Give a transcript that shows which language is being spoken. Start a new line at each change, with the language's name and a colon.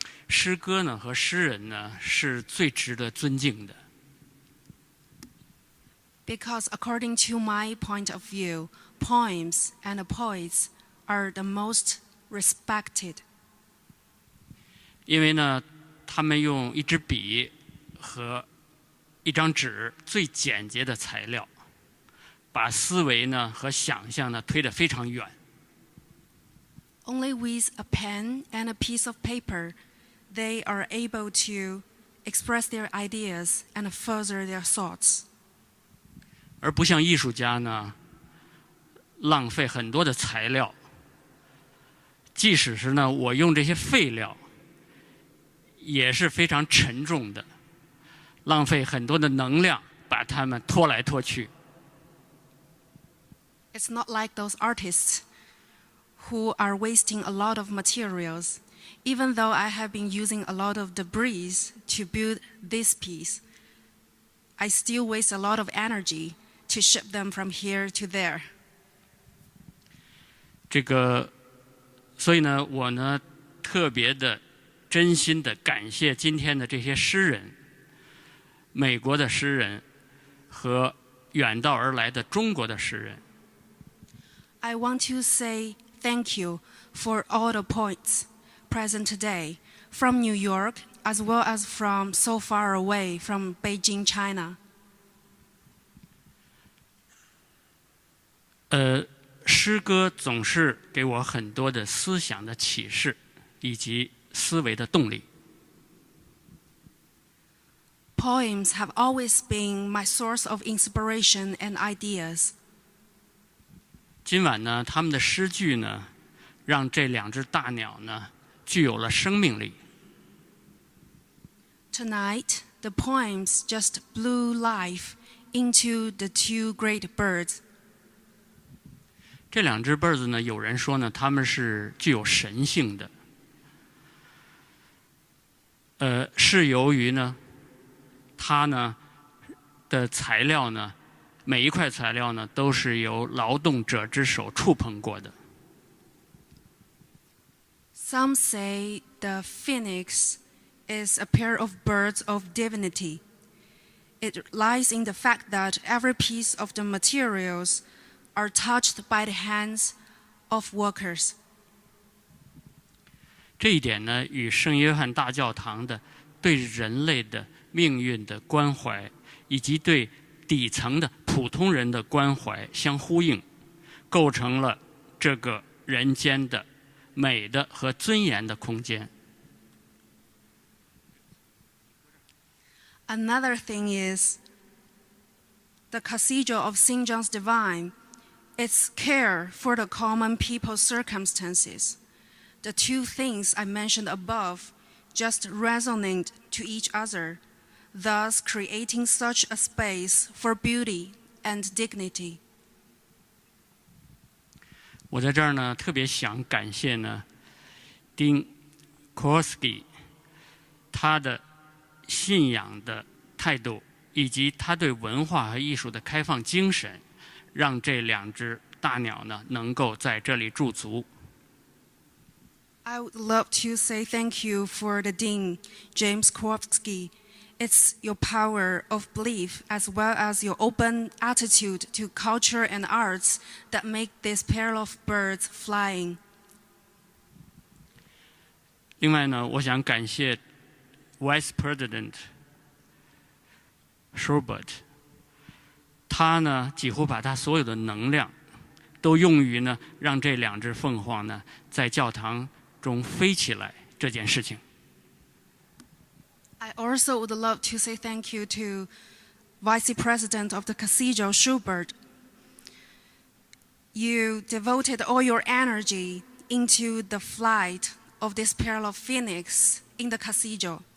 Chinese: 诗歌呢和诗人呢是最值得尊敬的。
English: Because according to my point of view, poems and poets are the most respected.
Chinese: 因为呢，他们用一支笔和一张纸最简洁的材料，把思维呢和想象呢推得非常远。
English: Only with a pen and a piece of paper. They are able to express their ideas and further their thoughts.
Chinese: 而不像艺术家呢，浪费很多的材料。即使是呢，我用这些废料，也是非常沉重的，浪费很多的能量，把它们拖来拖去。
English: It's not like those artists who are wasting a lot of materials. Even though I have been using a lot of debris to build this piece, I still waste a lot of energy to ship them from here to there.
Chinese: 所以呢，我呢特别的、真心的感谢今天的这些诗人，美国的诗人和远道而来的中国的诗人。
English: I want to say thank you for all the poets present today, from New York as well as from so far away from Beijing, China.
Chinese: 诗歌总是给我很多的思想的启示，以及思维的动力。
English: Poems have always been my source of inspiration and ideas.
Chinese: 今晚呢，他们的诗句呢，让这两只大鸟呢。具有了生命力。
English: Tonight, the poems just blew life into the two great birds.
Chinese: 这两只 birds 呢，有人说呢，它们是具有神性的。是由于呢，它呢的材料呢，每一块材料呢，都是由劳动者之手触碰过的。
English: Some say the phoenix is a pair of birds of divinity. It lies in the fact that every piece of the materials are touched by the hands of workers.
Chinese: 这一点呢，与圣约翰大教堂的对人类的命运的关怀，以及对底层的普通人的关怀相呼应，构成了这个人间的美的和尊严的空间。
English: Another thing is the Cathedral of St. John's Divine, its care for the common people's circumstances. The two things I mentioned above just resonate to each other, thus creating such a space for beauty and dignity.
Chinese: 我在这儿呢，特别想感谢呢，丁 Kowalski 他的信仰的态度，以及他对文化和艺术的开放精神，让这两只大鸟呢能够在这里驻足。
English: I would love to say thank you for the Dean, James Kowalski. It's your power of belief as well as your open attitude to culture and arts that make this pair of birds flying.
Chinese: 另外呢，我想感谢 Vice President Schubert， 他呢几乎把他所有的能量都用于呢让这两只凤凰呢在教堂中飞起来这件事情。
English: I also would love to say thank you to Vice President of the Cathedral, Schubert. You devoted all your energy into the flight of this pair of phoenix in the cathedral.